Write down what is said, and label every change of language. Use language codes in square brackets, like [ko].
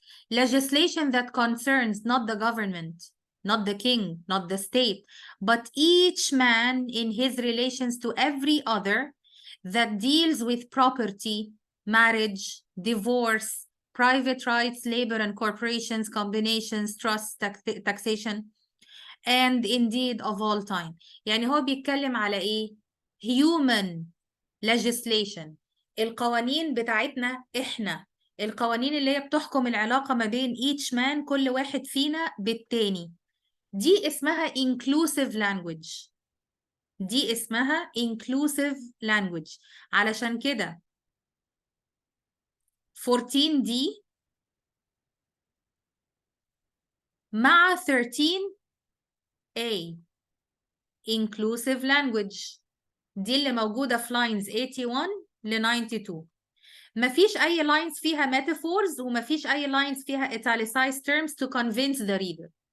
[en] Legislation that concerns not the government, not the king, not the state, but each man in his relations to every other, that deals with property, marriage, divorce, private rights, labor and corporations, combinations, trusts, taxation, and indeed of all time. [ar] يعني هو بيتكلم على ايه؟ human legislation. القوانين بتاعتنا احنا، القوانين اللي هي بتحكم العلاقة ما بين [en] each man، [ar] كل واحد فينا بالتاني. دي اسمها inclusive language. دي اسمها inclusive language. علشان كده 14 دي مع 13A inclusive language. دي اللي موجودة في lines 81 ل 92. مفيش أي lines فيها metaphors، ومفيش أي lines فيها italicized terms [en] to convince the reader.